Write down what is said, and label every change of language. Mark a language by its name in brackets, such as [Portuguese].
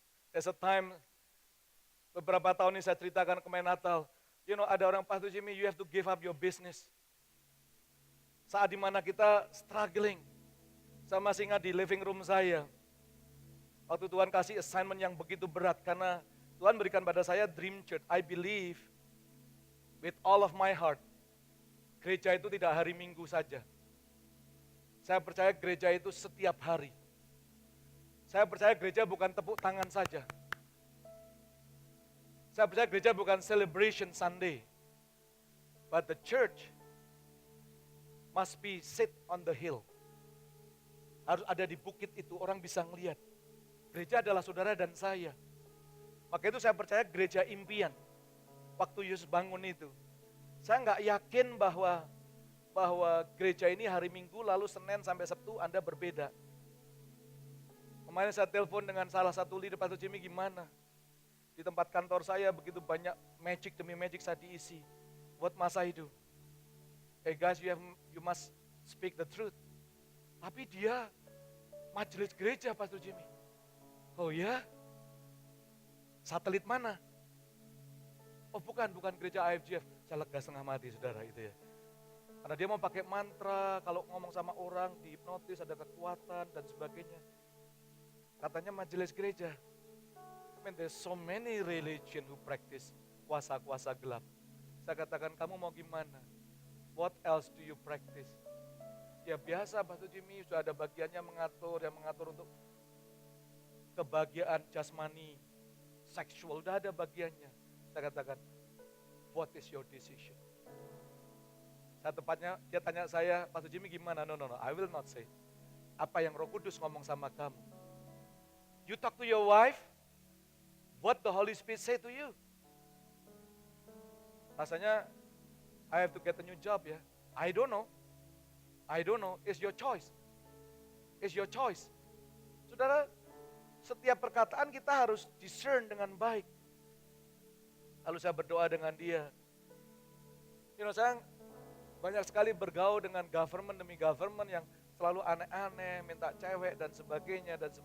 [English] There's a time, [Indonesian] beberapa tahun ini saya ceritakan kemarin Natal. [English] You know, [Indonesian] ada orang, [English] Pastor Jimmy, you have to give up your business. [Indonesian] Saat dimana kita struggling. Saya masih ingat di living room saya. Waktu Tuhan kasih assignment yang begitu berat, karena Tuhan berikan pada saya dream church. [English] I believe with all of my heart, [Indonesian] gereja itu tidak hari Minggu saja. Saya percaya gereja itu setiap hari. Saya percaya gereja bukan tepuk tangan saja. Saya percaya gereja bukan celebration Sunday. [English] But the church must be sit on the hill. [Indonesian] Harus ada di bukit itu, orang bisa ngelihat. Gereja adalah saudara dan saya. Maka itu saya percaya gereja impian. Waktu Yesus bangun itu. Saya nggak yakin bahwa gereja ini hari Minggu lalu Senin sampai Sabtu Anda berbeda. Kemarin saya telepon dengan salah satu leader, Pastor Jimmy, gimana? Di tempat kantor saya begitu banyak magic demi magic saya diisi. [English] What must I do? Hey guys, you must speak the truth. [Indonesian] Tapi dia majelis gereja, Pastor Jimmy. Oh ya? Satelit mana? Oh bukan gereja IFGF. Saya lega setengah mati saudara itu ya. Karena dia mau pakai mantra, kalau ngomong sama orang, dihipnotis, ada kekuatan dan sebagainya. Katanya majelis gereja. [English] I mean, there's so many religion who practice kuasa-kuasa gelap. [Indonesian] Saya katakan, kamu mau gimana? [English] What else do you practice? [Indonesian] Ya biasa Pastor Jimmy, sudah ada bagiannya yang mengatur untuk kebahagiaan jasmani, seksual, sudah ada bagiannya. Saya katakan, [English] what is your decision? [Indonesian] Tepatnya dia tanya saya, Pastor Jimmy gimana? [English] No, I will not say. [Indonesian] Apa yang Roh Kudus ngomong sama kamu? [English] You talk to your wife, what the Holy Spirit say to you? Rasanya, I have to get a new job ya. I don't know, it's your choice. It's your choice. [Indonesian] Saudara, setiap perkataan kita harus discern dengan baik. Lalu saya berdoa dengan dia. Saya banyak sekali bergaul dengan government demi government yang selalu aneh-aneh, minta cewek dan sebagainya.